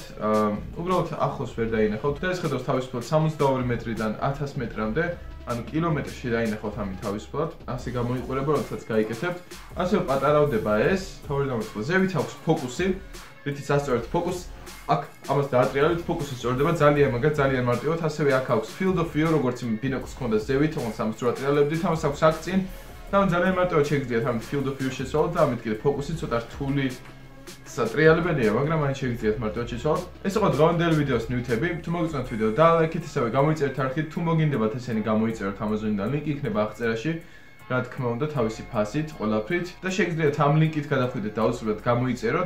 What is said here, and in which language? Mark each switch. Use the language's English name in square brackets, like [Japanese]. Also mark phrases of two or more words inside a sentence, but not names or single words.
[Georgian] უბრალოდ ახლოს ვერ დაინახოთ. და ეს ხედავს თავისუფლად 62 მეტრიდან 1000 მეტრამდე, ანუ კილომეტრში დაინახოთ ამით თავისუფლად. ასე გამოიყურება, როდესაც გაიკეთებთ. ასევე პატარავდება ეს, თავი დამოწყდა. ზევით აქვს ფოკუსი, რითიც ასწორებთ ფოკუსს. აქ ამას დაატრიალებით, ფოკუსი სწორდება ძალიან მაგარ, ძალიან მარტივად. ასევე აქ აქვს [English] field of view, [Georgian] როგორც ბინოკლს ქონდა ზევით, თუმცა ამას რო ატრიალებდით, ამას აქვს აქ წინ. და ძალიან მარტივად შეგიძლიათ ამით [English] field of view [Georgian] შეცვალოთ და ამით კიდე ფოკუსი ცოტა რთული სატრიალებელია, მაგრამ აი შეგიძლიათ მარტივად შეცვალოთ. ეს იყო დღევანდელი ვიდეოს ნივთები. თუ მოგეწონათ ვიდეო, დალაიქეთ, ასევე გამოიწერეთ არხით, თუ მოგინდებათ ესენი გამოიწეროთ Amazon-დან, ლინკი იქნება აღწერაში. რა თქმა უნდა, თავისი ფასით, ყველაფრით და შეგიძლიათ ამ ლინკით გადახვიდეთ და აუცილებლად გამოიწეროთ.